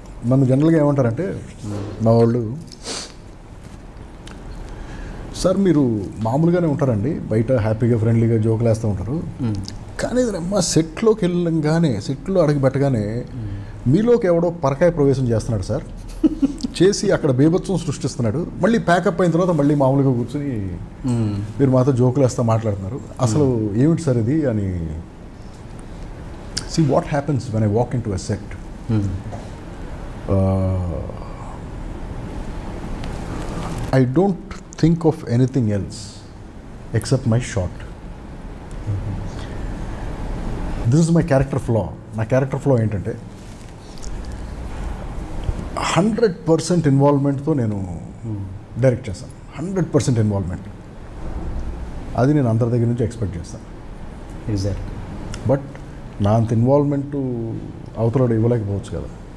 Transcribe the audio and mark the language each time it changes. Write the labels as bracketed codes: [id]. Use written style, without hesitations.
[te] నన్ను జనరల్గా ఏమంటారంటే మా వాళ్ళు, సార్ మీరు మామూలుగానే ఉంటారండి, బయట హ్యాపీగా ఫ్రెండ్లీగా జోకులు వేస్తూ ఉంటారు, కానీ మా సెట్లోకి వెళ్ళంగానే సెట్లో అడుగు పెట్టగానే మీలోకి ఎవడో పరకాయ ప్రవేశం చేస్తున్నాడు సార్, చేసి అక్కడ బేభత్సం సృష్టిస్తున్నాడు, మళ్ళీ ప్యాకప్ అయిన తర్వాత మళ్ళీ మామూలుగా కూర్చొని మీరు మాతో జోకులు వేస్తూ మాట్లాడుతున్నారు, అసలు ఏమిటి సార్ ఇది అని. [en] See what happens when I walk into a set. I don't think of anything else except my shot. This is my character flaw. [te] నా క్యారెక్టర్ ఫ్లో ఏంటంటే 100% ఇన్వాల్వ్మెంట్తో నేను డైరెక్ట్ చేస్తాను. 100% ఇన్వాల్వ్మెంట్, అది నేను అందరి దగ్గర నుంచి ఎక్స్పెక్ట్ చేస్తాను. ఎగ్జాక్ట్. బట్ నా అంత ఇన్వాల్వ్మెంట్ అవతల ఇవ్వలేకపోవచ్చు కదా.